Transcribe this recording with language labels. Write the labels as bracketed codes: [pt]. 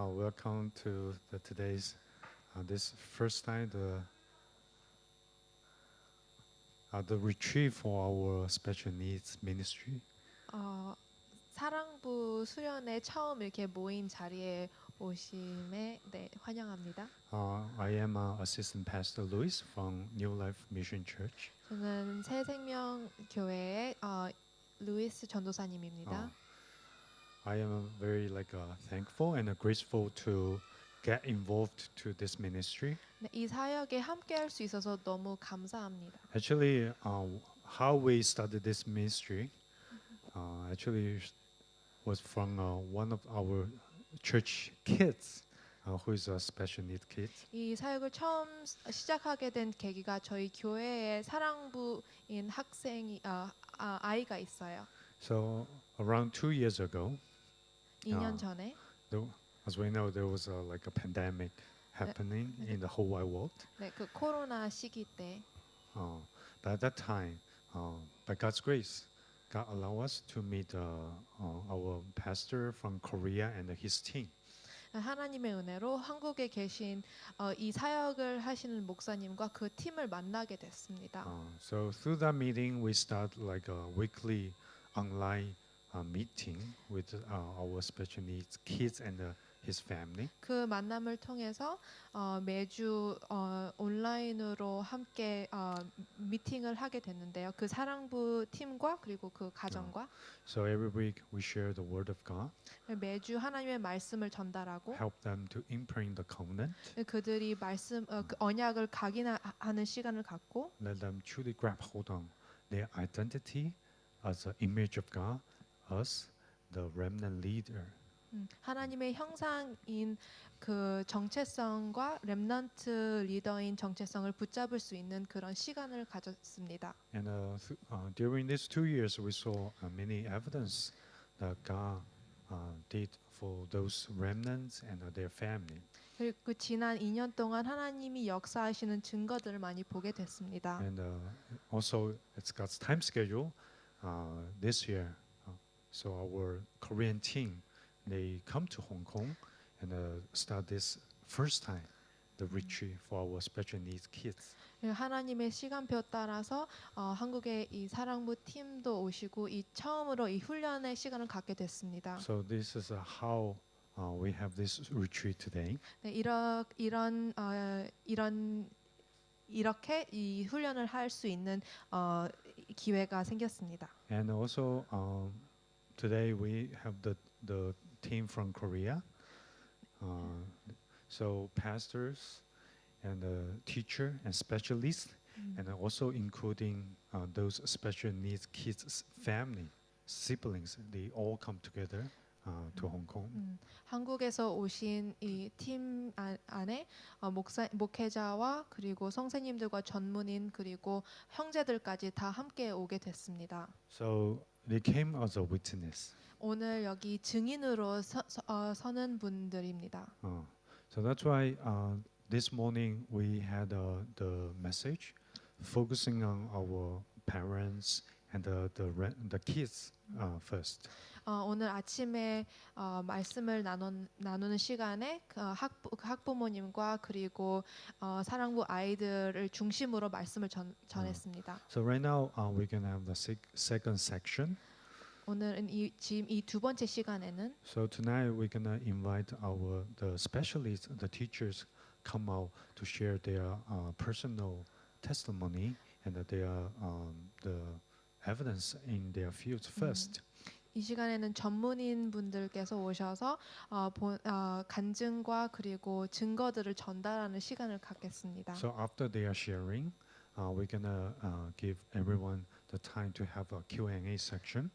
[en] Welcome to today's this first time the retreat for our special needs ministry. [ko] 어, 사랑부 수련회 처음 이렇게 모인 자리에 오심에 환영합니다. [en] I am Assistant Pastor Luis from New Life Mission Church. [ko] 저는 새생명 교회의 루이스 전도사님입니다. [en] I am very thankful and grateful to get involved to this ministry. [ko] 네, 이 사역에 함께할 수 있어서 너무 감사합니다. [en] Actually, how we started this ministry actually was from one of our church kids, who is a special need kid. [ko] 이 사역을 처음 시작하게 된 계기가 저희 교회의 사랑부인 아이가 있어요. [en] So around 2 years ago, [ko] 2년 전에 [en] as we know, there was a pandemic happening in the whole wide world. [ko] 네, 그 코로나 시기 때 [en] But at that time, by God's grace, God allowed us to meet our pastor from Korea and his team. [ko] 하나님의 은혜로 한국에 계신 이 사역을 하시는 목사님과 그 팀을 만나게 됐습니다. [en] So through that meeting, we start like a weekly online meeting with our special needs kids and his family. [ko] 그 만남을 통해서 매주 온라인으로 함께 미팅을 하게 됐는데요. 그 사랑부 팀과 그리고 그 가정과 [en] So every week we share the word of God, [ko] 매주 하나님의 말씀을 전달하고 [en] help them to imprint the covenant, [ko] 그들이 그 언약을 각인하는 시간을 갖고 [en] let them truly grab hold on their identity as an image of God, us, the remnant leader. [ko] 하나님의 형상인 그 정체성과 렘넌트 리더인 정체성을 붙잡을 수 있는 그런 시간을 가졌습니다. [en] And during these 2 years, we saw many evidence that God did for those remnants and their family. [ko] 그리고 그 지난 2년 동안 하나님이 역사하시는 증거들을 많이 보게 됐습니다. [en] And also, it's God's time schedule this year. So our Korean team, they come to Hong Kong and start this first time the retreat for our special needs kids. [ko] 하나님의 시간표 따라서 한국의 이 사랑부 팀도 오시고 이 처음으로 이 훈련의 시간을 갖게 됐습니다. [en] So this is how we have this retreat today. [ko] 네, 이렇게 이 훈련을 할 수 있는 기회가 생겼습니다. [en] And also today we have the team from Korea. So pastors and teacher and specialists, and also including those special needs kids' family, siblings, they all come together to Hong Kong. [ko] 한국에서 오신 이 팀 안에 목회자와 그리고 선생님들과 전문인 그리고 형제들까지 다 함께 오게 됐습니다. [en] So they came as a witness. [ko] 오늘 여기 증인으로 서는 분들입니다. [en] So that's why this morning we had the message focusing on our parents and the kids first. [ko] 오늘 아침에 말씀을 나누는 시간에 학부모님과 그리고 사랑부 아이들을 중심으로 말씀을 전했습니다. [en] So right now we're gonna have the second section. [ko] 오늘은 지금 이 두 번째 시간에는 [en] So tonight we're gonna invite the specialists, the teachers, come out to share their personal testimony and the evidence in their fields first. [ko] 이 시간에는 전문인 분들께서 오셔서 간증과 그리고 증거들을 전달하는 시간을 갖겠습니다. [en] So after they are sharing, we're gonna give everyone the time to have a Q&A section.